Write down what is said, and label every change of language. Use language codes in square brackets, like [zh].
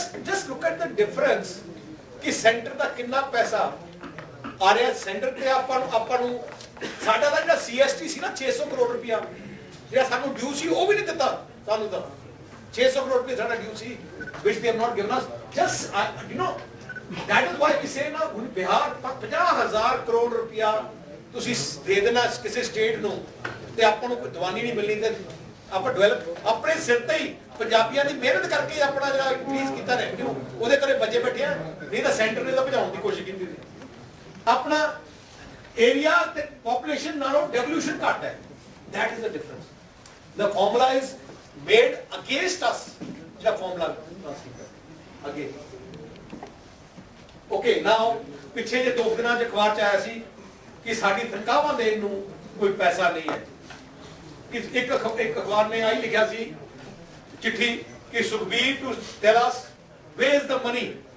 [en] just look at the difference [pa] कि centre ਦਾ ਕਿੰਨਾ ਪੈਸਾ ਆ ਰਿਹਾ. ਸੈਂਟਰ ਤੇ ਆਪਾਂ ਨੂੰ ਸਾਡਾ ਦਾ ਜਿਹੜਾ CST ਸੀ ਨਾ 600 ਕਰੋੜ ਰੁਪਇਆ ਜਿਹੜਾ ਸਾਨੂੰ ਡਿਊ ਸੀ, ਉਹ ਵੀ ਨਹੀਂ ਦਿੱਤਾ ਸਾਨੂੰ. ਤਾਂ 600 ਕਰੋੜ ਰੁਪਏ ਸਾਡਾ ਡਿਊ ਸੀ, [en] which they have not given us. Just you know, that is why we say [pa] ना, ਹੁਣ ਬਿਹਾਰ 50,000 ਕਰੋੜ ਰੁਪਇਆ ਤੁਸੀਂ ਦੇ ਦੇਣਾ ਕਿਸੇ ਸਟੇਟ ਨੂੰ ਤੇ ਆਪਾਂ ਨੂੰ ਕੋਈ ਦਵਾਨੀ ਨਹੀਂ ਮਿਲਣੀ. ਤੇ ਆਪਾਂ ਡਿਵੈਲਪ ਆਪਣੇ ਸਿਰ ਤੇ ਹੀ ਪੰਜਾਬੀਆਂ ਦੀ ਮਿਹਨਤ ਕਰਕੇ ਆਪਣਾ ਜਿਹੜਾ ਇੰਕਰੀਜ਼ ਕੀਤਾ ਰੈਵਨਿਊ, ਉਹਦੇ ਕਰੇ ਬੱਚੇ ਬੈਠੇ ਆ. ਨਹੀਂ ਤਾਂ ਸੈਂਟਰ ਨੇ ਤਾਂ ਭਜਾਉਣ ਦੀ ਕੋਸ਼ਿਸ਼ ਕੀਤੀ ਸੀ. ਆਪਣਾ ਏਰੀਆ ਤੇ ਪੋਪੂਲੇਸ਼ਨ ਨਾਲੋਂ ਡੈਵੋਲੂਸ਼ਨ ਘੱਟ ਹੈ. [en] that is the difference. The formula is made against us. [pa] ਜਿਹੜਾ formula ਅੱਗੇ ਓਕੇ. ਨਾਓ ਪਿੱਛੇ ਜੇ 2 ਦਿਨਾਂ ਚ ਅਖਬਾਰ ਚ ਆਇਆ ਸੀ ਕਿ ਸਾਡੀ ਤਨਖਾਹਾਂ ਦੇਣ ਨੂੰ ਕੋਈ ਪੈਸਾ ਨਹੀਂ ਹੈ. ਇੱਕ ਅਖਬਾਰ ਨੇ ਆਈ ਲਿਖਿਆ ਸੀ ਚਿੱਠੀ ਕਿ Sukhbir [en] To tell us where is the money.